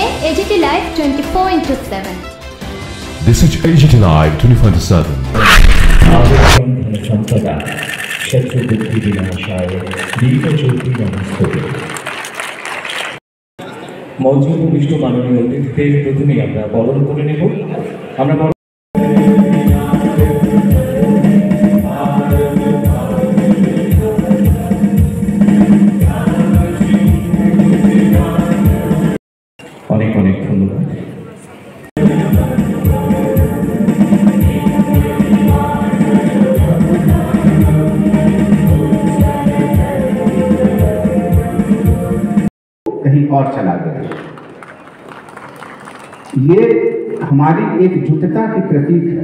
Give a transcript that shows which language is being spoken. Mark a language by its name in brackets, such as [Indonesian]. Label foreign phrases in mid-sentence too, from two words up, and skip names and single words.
[English] AGT Live 24/7. This is AGT Live 24/7. [Sanskrit] संपदा शत्रु बुद्धि विनाशाय दीप ज्योति नमस्ते। [Bangla] মঞ্চে উপবিষ্ট মাননীয় অতিথিদের প্রথমেই আমরা বরণ করে নেব। আমরা অনেক অনেক ধন্যবাদ। [Hindi] कहीं और चला गया। ये हमारी एकजुटता की प्रतीक है।